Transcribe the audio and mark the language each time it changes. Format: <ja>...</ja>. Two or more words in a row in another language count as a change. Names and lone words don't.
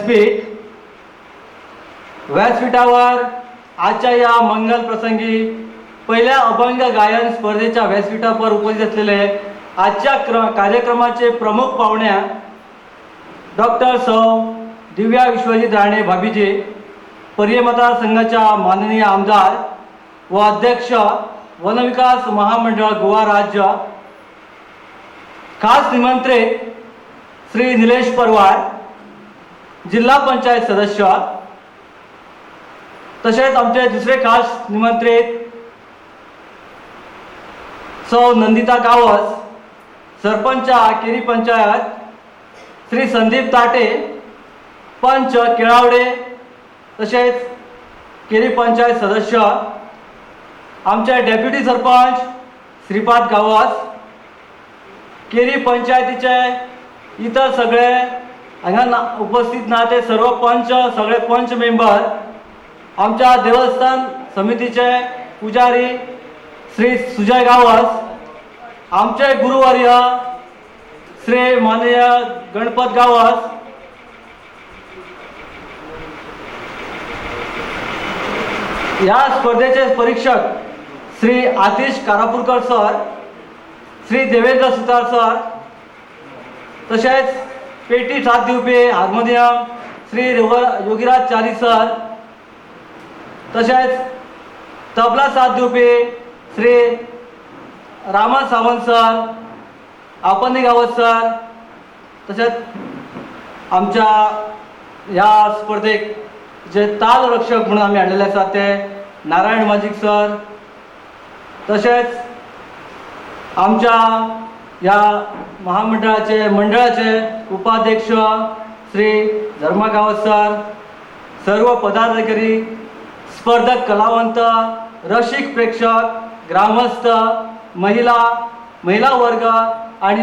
<mr>व्यासपीठावर आजच्या या मंगल प्रसंगी पहिल्या अभंग गायन स्पर्धेच्या व्यासपीठावर उपस्थित असलेले आजच्या कार्यक्रमाचे प्रमुख पाहुण्या डॉक्टर सौ दिव्या विश्वजित राणे भाभीजी, पर्याय मतदारसंघाच्या माननीय आमदार व अध्यक्ष वनविकास महामंडळ गोवा राज्य, खास निमंत्रित श्री निलेश परवार, जिल्हा पंचायत सदस्य, तसेच आमचे दुसरे खास निमंत्रित सौ नंदिता गावस, सरपंच केरी पंचायत श्री संदीप ताटे, पंच केळावडे, तसेच केरी पंचायत सदस्य आमचे डेप्युटी सरपंच श्रीपाद गावस, केरी पंचायतीचे इतर सगळे</mr> <kok>हांगा उपस्थित ना</kok> <mr>ते सर्व पंच, सगळे पंच मेंबर, आमच्या देवस्थान समितीचे पुजारी श्री सुजय गावस, आमचे गुरुवर्य श्री माननीय गणपत गावस, या स्पर्धेचे परीक्षक श्री आतिश कारापूरकर सर, श्री देवेंद्र सुतार सर, तसेच पेटी</mr> <kok>साथ दिवपी</kok> <mr>हार्मोनियम श्री योगीराज चारी सर, तसेच तबला</mr> <kok>साथ दिवपी</kok> <mr>श्री रामा सावंत सर, आपनी गावत सर, तसेच आमच्या ह्या स्पर्धेक जे ताल रक्षक म्हणून आम्ही</mr> <kok>हाडलेले आसा</kok> <mr>ते नारायण माजिक सर, तसेच आमच्या या महामंडळाचे मंडळाचे उपाध्यक्ष श्री धर्मा गावत सर, सर्व पदाधिकारी, स्पर्धक कलावंत, रसिक प्रेक्षक, ग्रामस्थ, महिला वर्ग आणि</mr>